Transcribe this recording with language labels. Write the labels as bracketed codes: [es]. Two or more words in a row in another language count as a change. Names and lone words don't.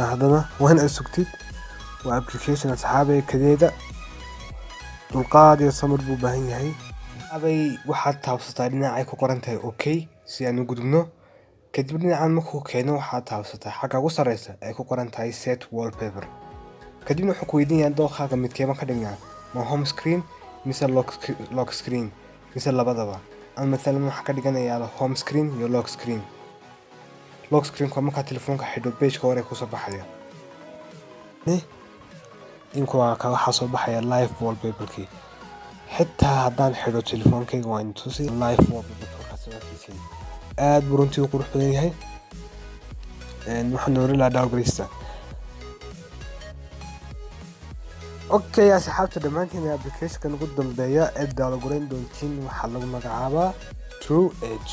[so] haddana waan aad sugtid. waa application asxaabay kadeeda dulqaad iyo samir buu baahan yahay. asxaabay waxaad taabsataa dhinacay ku qoran tahay okay si aan u gudubno. kadib dhinacan markuu keeno waxaad taabsataa xagga ugu sareysa ay ku qoran tahay [en] set wallpaper. [so] kadibna wuxuu ku weydiinayaa dooqaaga midkeeba ka dhignaa ma [en] home screen [so] mise [en] lock screen [so] mise labadaba. ama maalan waxaa ka dhiganayaa [en] home screen [so] iyo [en] lock screen. lock screen [so] waa markaa telefoonka xidho page-ka hore kusoo baxaya. imka waa ka waxaa soo baxaya [en] live wallpaper-kii. [so] xitaa haddaan xidho telefoonkayga waan tusi [en] live wallpaperkaas [so] arkaysiin aad buu runtii u qurux badan yahay. waxaan noori lahaa downgrade. okay asxaabta dhammaantiin applicationkan ugu dambeeya ee downgrade doontiin waxaa lagu magacaabaa True Edge.